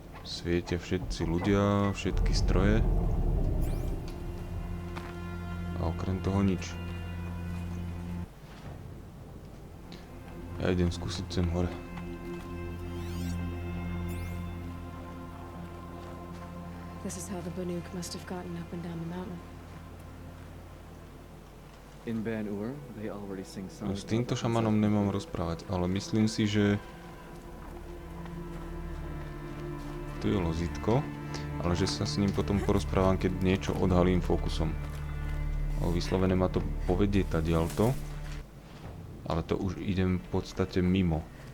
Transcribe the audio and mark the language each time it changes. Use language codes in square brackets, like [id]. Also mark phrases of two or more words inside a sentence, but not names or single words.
[sk] Svietia všetci ľudia, všetky stroje. A okrem toho nič. Ja idem skúsiť sem hore. [en] This is how the Banuk must have gotten up and down the mountain. In Ban-Ur, they already sing [sk] No, [en] songs. [sk] s týmto šamanom nemám rozprávať, ale myslím si, že tu je lozítko, ale že sa s ním potom porozprávam, keď niečo odhalím fokusom. Ale vyslovene ma to povedie tadiaľto, ale to už idem v podstate mimo.